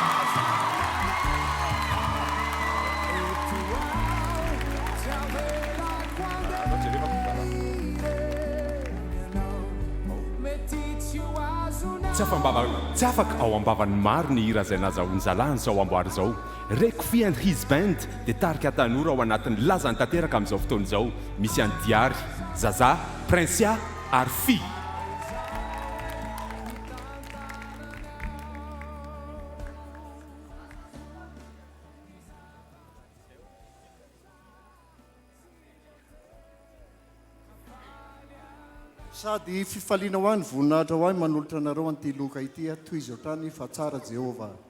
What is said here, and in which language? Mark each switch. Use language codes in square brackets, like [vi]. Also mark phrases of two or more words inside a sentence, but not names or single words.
[mg] Tsy afaka ao ambavany maro ny hira izay nazahoany zalany zao amboary zao. Rekfi and his band dia tarika tanora ao anatin'ny lazany tanteraka amin'izao fotoana izao. Misy any Diary, Zaza, Prinsia ary Fi. sady fifaliana ho any voninahitra ho any manolotra anareo an'ity loka ity toy izao trany fa tsara Jehova.